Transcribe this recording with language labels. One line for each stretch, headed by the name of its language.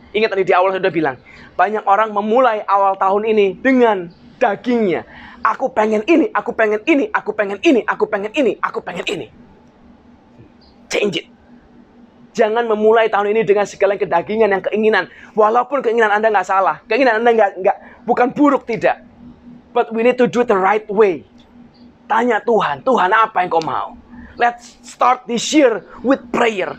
Indonesian: Ingat tadi di awal saya sudah bilang. Banyak orang memulai awal tahun ini dengan dagingnya. Aku pengen ini, aku pengen ini, aku pengen ini, aku pengen ini, aku pengen ini.
English: Change it.
Indonesian: Jangan memulai tahun ini dengan segala kedagingan, yang keinginan. Walaupun keinginan Anda nggak salah. Keinginan Anda bukan buruk, tidak.
English: But we need to do it the right way.
Indonesian: Tanya Tuhan, Tuhan apa yang kau mau?
English: Let's start this year with prayer.